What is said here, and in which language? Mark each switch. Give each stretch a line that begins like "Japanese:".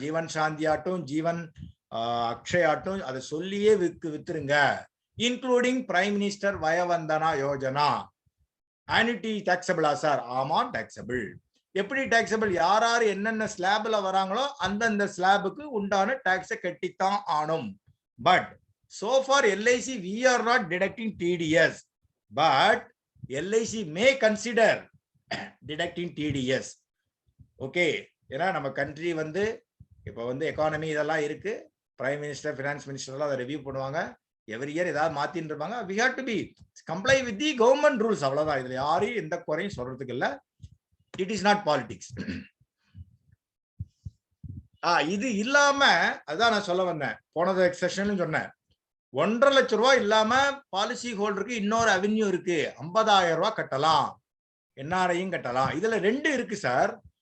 Tamil: ஜீவன் சாந்தி ஆட்டும் ஜீவன் அக்ஷய் ஆட்டும் அதை சொல்லியே வித்துருங்க. Including prime minister வயவந்தனா Yojana. Annuity டாக்ஸபிளா sir? ஆமா டாக்ஸபிள். எப்படி டாக்ஸபிள்? யார் யார் என்னென்ன ஸ்லாப்ல வராங்களோ அந்தந்த ஸ்லாபுக்கு உண்டான டாக்ஸை கட்டித்தான் ஆனும்.
English: But so far LIC we are not deducting TDS, but LIC may consider deducting TDS.
Tamil: Okay, ஏன்னா நம்ம கண்ட்ரி வந்து இப்போ வந்து எக்கானமி இதெல்லாம் இருக்கு. பிரைம் மினிஸ்டர், ஃபினான்ஸ் மினிஸ்டர் எல்லாம் அதை ரிவ்யூ பண்ணுவாங்க. எவ்ரி இயர் ஏதாவது மாத்தின்னு இருப்பாங்க.
English: we have to be comply with the government rules.
Tamil: அவ்வளவுதான். இதுல யாரையும் எந்த குறையும் சொல்றதுக்கு இல்ல.
English: It is not politics.
Tamil: இது இல்லாம அதான் நான் சொல்ல வந்தேன், போனது செஷன்ல சொன்னேன். 1.5 லட்சம் ரூபாய் இல்லாம பாலிசி ஹோல்டருக்கு இன்னொரு அவென்யூ இருக்கு. 50,000 ரூபாய் கட்டலாம், என்ஆர்ஐயும் கட்டலாம். இதுல 2 இருக்கு சார்.